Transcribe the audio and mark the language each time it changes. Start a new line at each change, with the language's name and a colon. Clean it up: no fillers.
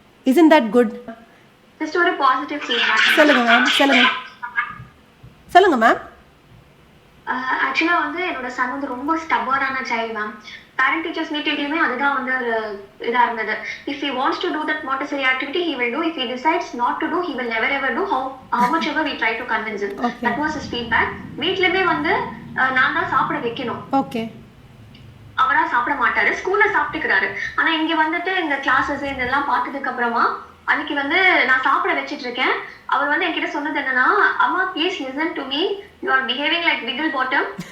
English: Isn't that good? Just ஒரு positive feedback.
Tamil: சொல்லுங்க ma'am, சொல்லுங்க மேம். ஆக்சுவலா வந்து என்னோட சன் வந்து ரொம்ப ஸ்டபர்னான சைல்டு மேம். பேரண்ட் டீச்சர்ஸ் மீட்டிங்லயுமே அதுதான் வந்து ஒரு இதா இருந்தது.
English: If he wants to do that Montessori activity he will do. If he decides not to do, he will never ever do. How much ever we try to convince him. That was his feedback.
Tamil: வீட்லயே வந்து நான் தான் சாப்பிட வைக்கணும்.
English: Okay.
Tamil: அவரா சாப்பிட மாட்டாரு, ஸ்கூல்ல சாப்பிட்டுக்கிறாரு. ஆனா இங்க வந்துட்டு இந்த கிளாஸஸ் இதெல்லாம் பார்த்ததுக்கு அப்புறமா அன்னைக்கு வந்து நான் சாப்பிட வச்சிட்டு இருக்கேன். அவர் வந்து என்கிட்ட சொன்னது என்னன்னா,
English: அம்மா please listen to me, you are behaving like Bigil bottom.